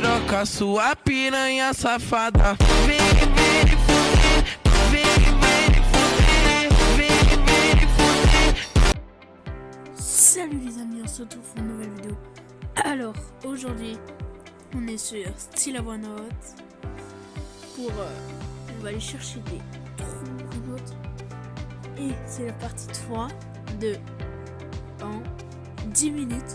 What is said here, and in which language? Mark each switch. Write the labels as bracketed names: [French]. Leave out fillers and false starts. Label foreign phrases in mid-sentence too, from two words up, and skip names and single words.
[Portuguese] piroca, sua piranha safada. Vem, vem fuder, vem, vem fuder, vem, vem fuder. [French] Salut les amis, on se retrouve pour une nouvelle vidéo. Alors, aujourd'hui, on est sur Still One Out pour on va aller chercher des trous. Et c'est la partie 3 de en 10 minutes.